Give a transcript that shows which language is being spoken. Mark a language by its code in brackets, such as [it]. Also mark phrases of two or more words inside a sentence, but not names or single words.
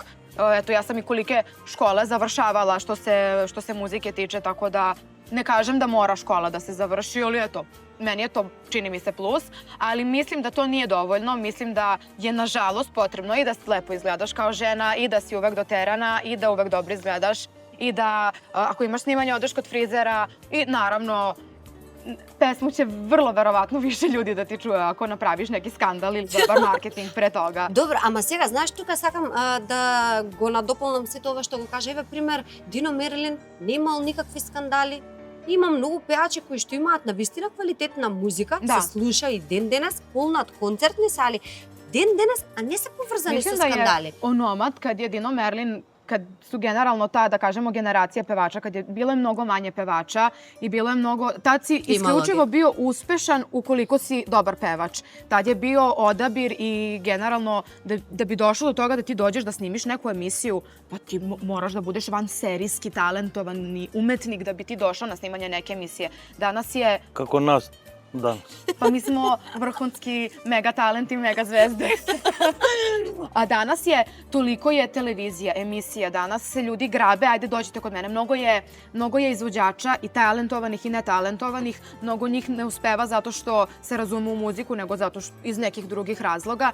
[sr] Eto, ja sam i kolike škole završavala što se muzike tiče, tako da ne kažem da mora škola da se završi, ali eto, meni je to, čini mi se, plus, ali mislim da to nije dovoljno, mislim da je nažalost potrebno i da lepo izgledaš kao žena i da si uvek doterana i da uvek dobro izgledaš i da ako imaš snimanje odeš kod frizera i naravno pesmu će vrlo verovatno više ljudi da ti čuje ako napraviš neki skandal ili dobar marketing pre toga. [mk] Добро, ама сега, знаеш, тука сакам да го надополнам сето ова што го кажа. Еве пример, Дино Мерлин не имал никакви скандали. Има многу пеачи кои што имаат навистина квалитетна музика, Да. се слуша и ден денес, полнат концертни сали, ден денес, а не се поврзани со [sr] Mislim da je [mk] скандали. [sr] onomad kad je Dino Merlin kad su generalno ta, da kažemo, generacija pevača, kad je bilo je mnogo manje pevača i bilo je mnogo... Tad si isključivo bio uspešan ukoliko si dobar pevač. Tad je bio odabir i generalno da bi došlo do toga da ti dođeš da snimiš neku emisiju, pa ti moraš da budeš vanserijski talentovani umetnik da bi ti došao na snimanje neke emisije. Danas je... [mk] Како нас danas. [sr] Pa mi smo vrhunski mega talenti, mega zvezde. A danas toliko je televizija, emisija, danas se ljudi grabe, ajde dođite kod mene. Mnogo je izvođača i talentovanih i netalentovanih. Mnogo njih ne uspeva zato što se razume u muziku, nego zato što iz nekih drugih razloga.